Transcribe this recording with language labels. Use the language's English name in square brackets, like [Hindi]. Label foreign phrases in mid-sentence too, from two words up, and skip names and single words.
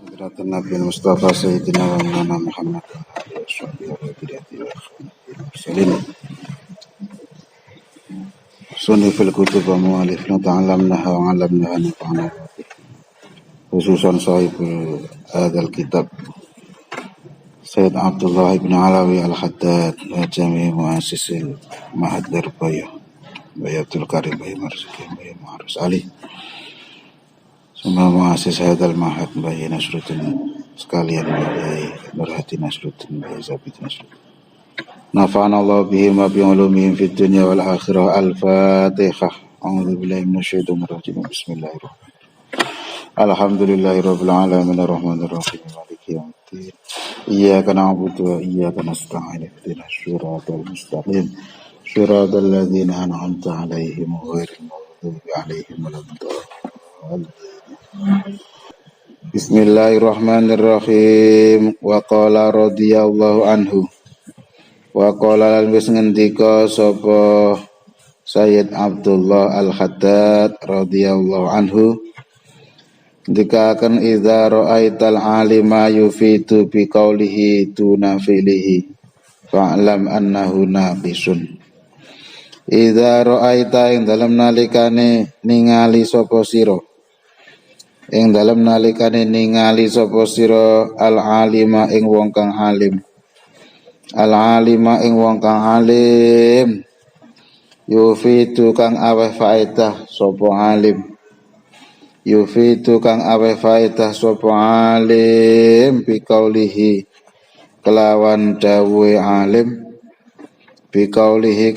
[Arabic] حضرة النبي المصطفى سيدنا ومولانا محمد وصحبه وذريته المرسلين صنف الكتب ومؤلف تعلمناها وعلمناها نفعنا خصوصا صاحب هذا الكتاب سيد عبد الله بن علوي الحداد وجميع مؤسس المعهد الربيع بيت الكريم بيت مرزقين بيت معرس علي semua مؤسس هذا المعهد bayi Nasruddin sekalian bayi Nurhati Nasruddin bayi Zabid Nasruddin نفعنا الله بهم وبعلومهم في الدنيا والآخرة. Al-Fatihah. أعوذ بالله من الشيطان الرجيم. بسم الله الرحمن الرحيم. الحمد لله رب العالمين الرحمن الرحيم مالك يوم الدين. إياك نعبد وإياك نستعين اهدنا الصراط المستقيم صراط الذين أنعمت عليهم غير المغضوب عليهم ولا الضالين. Bismillahirrahmanirrahim. وقال رضي الله عنه. وقال [Javanese] lan wis ngendika sapa [Arabic] Sayyid Abdullah Al-Haddad رضي الله عنه dikaken إذا رأيت العالم يفيد بقوله دون فعله فاعلم أنه ناقص. إذا رأيت [Javanese] ing dalem nalikane ningali sapa sira ing dalem nalikane ningali sapa sira al-alima ing wong kang alim al-alima ing wong kang alim yufitu kang aweh faedah sapa alim yufitu kang aweh faedah sapa alim biqaulihi kelawan dawuhe alim biqaulihi